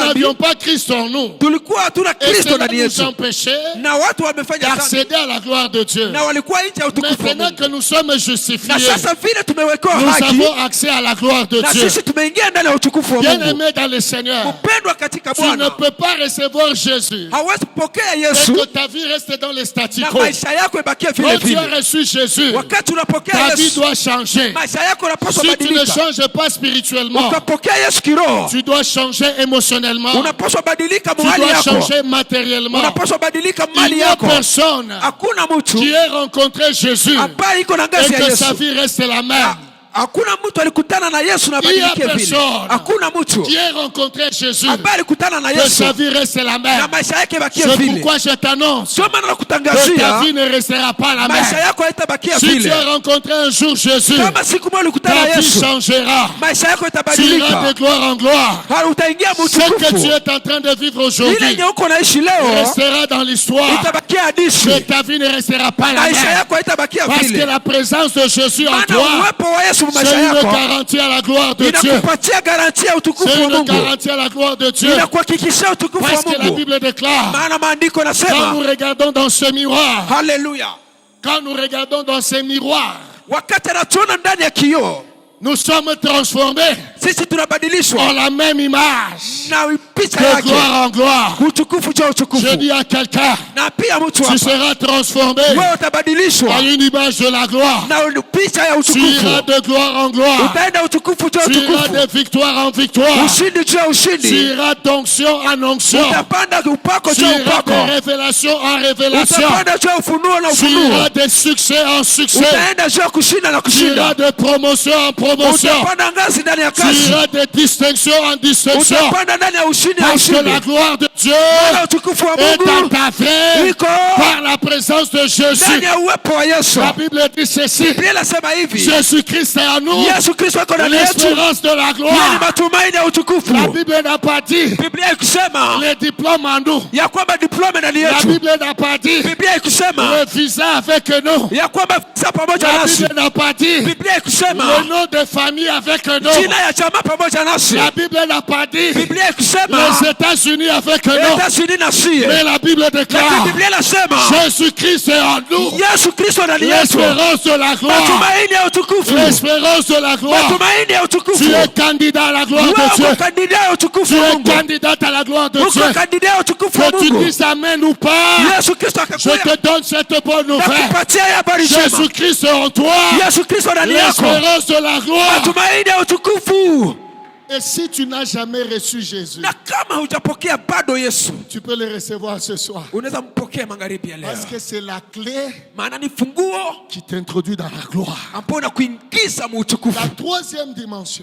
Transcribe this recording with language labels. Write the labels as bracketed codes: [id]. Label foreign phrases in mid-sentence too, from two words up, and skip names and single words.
[fr] n'avions pas Christ en nous. [sw] tulikuwa hatuna [fr] Et [sw] Kristo [fr] cela [sw] ndani [fr] nous [sw] yetu, [fr] empêchait [sw] na watu wamefanya dhambi [fr] d'accéder à la gloire de Dieu. [sw] na walikuwa nje ya utukufu wa [fr] Maintenant [sw] Mungu. [fr] que nous sommes [sw] Na [fr] justifiés, [sw] sasa vile tumewekewa [fr] nous [sw] haki [fr] avons accès à la gloire de [sw] na [fr] Dieu. [sw] sisi tumeingia ndani ya utukufu wa Mungu. [fr] Bien-aimé dans le Seigneur, [sw] Mpendwa katika [fr] tu ne [sw] Bwana, [fr] peux pas recevoir Jésus [sw] hawezi kupokea [fr] et [sw] Yesu [fr] que ta vie reste dans les statu [sw] na [fr] quo. [sw] maisha yako ibakie vile [fr] Quand tu as [sw] vile. [fr] reçu Jésus, [sw] Wakati unapokea [fr] ta vie [sw] Yesu, [fr] doit changer. [sw] maisha yako yanapaswa [fr] Si tu ne [sw] badilika. [fr] changes pas spirituellement, [sw] Ukapokea Yesu kiroho, [fr] tu dois changer émotionnellement, [sw] unapaswa badilika [fr] tu [sw] mahali [fr] dois [sw] yako, [fr] changer matériellement. [sw] unapaswa badilika [fr] Il [sw] mali [fr] n'y a [sw] yako. [fr] personne [sw] Hakuna mtu [fr] qui ait rencontré Jésus [sw] ambaye iko na [fr] et [sw] ngazi ya [fr] que sa [sw] Yesu. [fr] vie reste la même. [sw] Hakuna mtu alikutana na Yesu na [fr] Il y a [sw] badilike vile. [fr] personne [sw] Hakuna mtu [fr] qui ait rencontré Jésus [sw] ambaye alikutana na [fr] que [sw] Yesu [fr] sa vie reste la [sw] na [fr] même. [sw] maisha yake ibakie [fr] C'est [sw] vile. [fr] pourquoi je t'annonce [sw] Sio maana [fr] que ta [sw] nakutangazia [fr] vie ne restera pas la [sw] maisha [fr] même. [sw] yako haitabakia [fr] Si tu [sw] vile. [fr] as rencontré un jour Jésus, [sw] Kama siku moja ulikutana na [fr] ta vie [sw] Yesu, [fr] changera. [sw] maisha yako [fr] Tu iras de [sw] itabadilika. [fr] gloire en gloire. [sw] Utaingia [fr] Ce que tu [sw] mtukufu. [fr] es en train de vivre [sw] Ile [fr] aujourd'hui [sw] yenye uko naishi leo [fr] restera dans l'histoire. [sw] itabakia hadithi. [fr] Que ta vie ne restera pas la [sw] Maisha [fr] même. [sw] yako haitabakia [fr] Parce que [sw] vile. [fr] la présence de Jésus en [sw] Maana [fr] toi, [sw] uwepo wa Yesu [fr] c'est [sw] maisha [fr] une [sw] yako [fr] garantie à la gloire de Dieu. [sw] inakupatia garantia ya utukufu [fr] C'est [sw] wa [fr] une [sw] Mungu. [fr] garantie à la gloire de Dieu. [sw] Inakuhakikishia utukufu [fr] Parce que [sw] wa [fr] la [sw] Mungu. [fr] Bible déclare, [sw] Maana maandiko [fr] quand nous [sw] nasema, [fr] regardons dans ce miroir, [sw] haleluya, [fr] quand nous regardons dans ce miroir, [sw] wakati anatuona ndani ya kioo, [fr] nous sommes transformés [sw] sisi tunabadilishwa [fr] en la même image, [sw] na picha [fr] de [sw] yake, [fr] gloire en gloire. [sw] utukufu juu ya utukufu. [fr] Je dis à quelqu'un, [sw] Na pia mtu [fr] tu [sw] hapa, [fr] seras transformé [sw] wewe utabadilishwa [fr] en une image de la gloire. [sw] na picha ya [fr] Tu iras [sw] utukufu. [fr] de gloire en gloire. [sw] Utaenda utukufu juu ya [fr] Tu iras [sw] utukufu, [fr] de victoire en victoire. [sw] ushindi juu ya [fr] Tu [sw] ushindi. [fr] iras d'onction en onction. [sw] Utapanda upako [fr] Tu [sw] juu ya [fr] iras [sw] upako, [fr] de révélation en révélation. [sw] utapanda juu ya ufunuo na [fr] Tu [sw] ufunuo, [fr] iras de succès en succès. [sw] utaenda juu ya kushinda na [fr] Tu iras [sw] kushinda, [fr] de promotion en promotion. [sw] utapanda ngazi ndani ya [fr] Tu [sw] kazi, [fr] iras de distinction en distinction. [sw] utapanda ndani ya ushindi na [fr] Parce que [sw] ushindi. [fr] la gloire de Dieu [sw] Na utukufu wa [fr] est dans [sw] Mungu [fr] ta vie [sw] iko [fr] par la présence de [sw] ndani [fr] Jésus. [sw] ya uwepo wa Yesu. [fr] La Bible dit ceci. [sw] Biblia inasema hivi, [fr] Jésus-Christ est en nous, [sw] Yesu Kristo ako ndani yetu, [fr] l'espérance de la [sw] yeye ni [fr] gloire. [sw] matumaini ya utukufu. [fr] La Bible n'a pas dit [sw] Biblia ikusema [fr] les diplômes en nous. [sw] ya kwamba diploma ndani [fr] La [sw] yetu. [fr] Bible n'a pas dit [sw] Biblia ikusema [fr] le visa avec nous. [sw] ya kwamba sa pamoja [fr] La [sw] nasi. [fr] Bible n'a pas dit [sw] Biblia ikusema [fr] le nom de famille avec nous. [sw] jina ya chama pamoja nasi. [fr] La Bible n'a pas dit [sw] Biblia ikusema [fr] les États-Unis avec nous. [sw] États-Unis na sie. [fr] Mais la Bible [sw] Lakini [fr] déclare [sw] Biblia inasema [fr] Jésus-Christ est en nous. [sw] Yesu Kristo ndani yetu, [fr] L'espérance de la gloire. [sw] matumaini ya utukufu, [fr] L'espérance de la gloire. [sw] matumaini ya utukufu. [fr] Tu es candidat à la gloire de [sw] Wewe [fr] Dieu. [sw] uko kandida ya utukufu [fr] Tu [sw] wa [fr] es [sw] Mungu, [fr] candidate à la gloire de [sw] uko [fr] Dieu. [sw] kandida ya utukufu wa [fr] Que tu [sw] Mungu. [fr] dises amen ou pas, [sw] Yesu Kristo [fr] je [sw] akakuya [fr] te donne cette bonne nouvelle. [sw] nakupatia habari njema. [fr] Jésus-Christ est en toi. [sw] Yesu Kristo ndani yako, [fr] L'espérance de la gloire. [sw] matumaini ya utukufu. [fr] Et si tu n'as jamais reçu Jésus, [sw] Na kama hujapokea bado Yesu, [fr] tu peux le recevoir ce soir. [sw] unaweza mpokea magharibi ya leo, [fr] Parce que c'est la clé [sw] maana ni funguo [fr] qui t'introduit dans la gloire. [sw] ambao unakuingiza mu utukufu. [fr] La troisième dimension